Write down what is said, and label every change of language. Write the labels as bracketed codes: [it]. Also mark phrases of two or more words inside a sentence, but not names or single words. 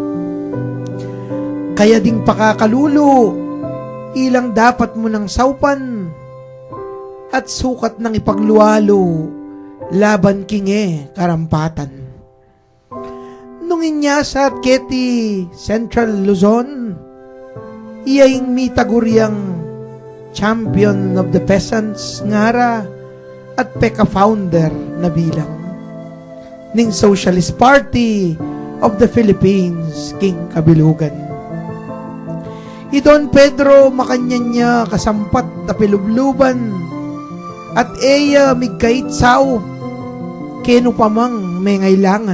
[pam] Kaya ding pakakalulo, ilang dapat mo ng saupan at sukat ng ipagluwalo, laban kinge karampatan. Nung inyasa at keti Central Luzon, iyaing mitaguriang [en] champion of the peasants [pam] ngara at PECA founder na bilang ning Socialist Party of the Philippines king kabilugan. Don Pedro makanyan niya kasampat na pilubluban at eya migkait sao keno pamang may ngailangan.